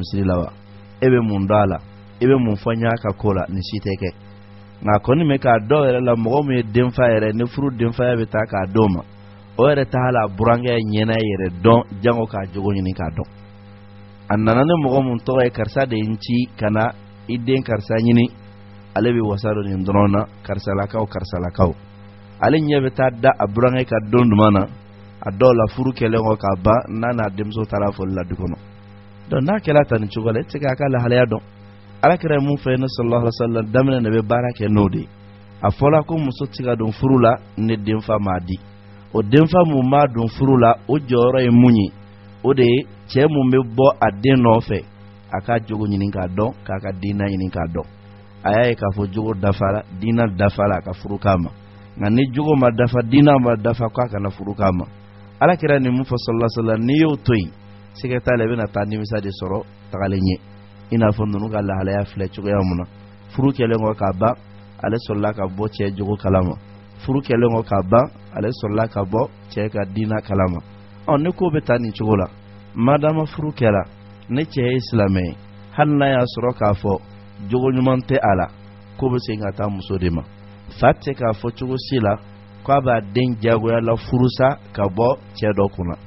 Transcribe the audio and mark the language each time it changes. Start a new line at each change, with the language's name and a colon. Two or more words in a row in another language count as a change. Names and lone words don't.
Bambara: misiri la wa e bɛ mun dɔn a la e bɛ mun fɔ n y'a ka ko la nin si tɛ kɛ nka kɔni bɛ k'a dɔw yɛrɛ la mɔgɔ min ye denfa yɛrɛ ni furu denfaya bɛ taa k'a dɔw ma o yɛrɛ t'a la burankɛ ɲɛna yɛrɛ dɔn jango k'a jogo ɲini k'a dɔn a nana ni mɔgɔ mun tɔgɔ ye karisa de n ci ka na i den karisa ɲini ale bɛ wasa dɔ nin dɔrɔn na karisalakaw ale ɲɛ bɛ taa da a burankɛ ka don duman na a dɔw la furu kɛlen kɔ k'a ban n'a n'a denmuso taara foli la du kɔnɔ donc n'a kɛra tan ni cogo la e tɛ se k'a ka lahalaya dɔn alakira ye mun fɔ yen
Arabic: صلى الله عليه وسلم
Bambara: daminɛ de bɛ baara kɛ n'o de a fɔla ko muso tɛ se ka don furu la ni denfa m'a di o denfa mun b'a don furu la o jɔyɔrɔ ye mun ye o de ye cɛ mun bɛ bɔ a den nɔfɛ a ka jogo ɲini k'a dɔn k'a ka diina ɲini k'a dɔn a y'a ye k'a fɔ jogo dafara diina dafara a ka furu k'a ma nka ni jogo ma dafa diina ma dafa k'a kana furu k'a ma alakira nin mun fɔ
Arabic: صلى الله عليه وسلم
Bambara: n'i y'o to yen sɛgɛ t'a la i bɛna taa nimisa de sɔrɔ tagalen ɲɛ i n'a fɔ ninnu ka lahalaya filɛ cogoya mun na furu kɛlen kɔ k'a ban ale sɔrɔla ka bɔ cɛ jogo kalama furu kɛlen kɔ k'a ban ale sɔrɔla ka bɔ cɛ ka diina kalama ni ko bɛ taa nin cogo la madama furu kɛra ne cɛ ye silamɛ ye hali n'a y'a sɔrɔ k'a fɔ jogo ɲuman tɛ a la ko bɛ segin ka taa muso de ma fa tɛ k'a fɔ cogo si la k'a b'a den jagoya la furusa ka bɔ cɛ dɔ kunna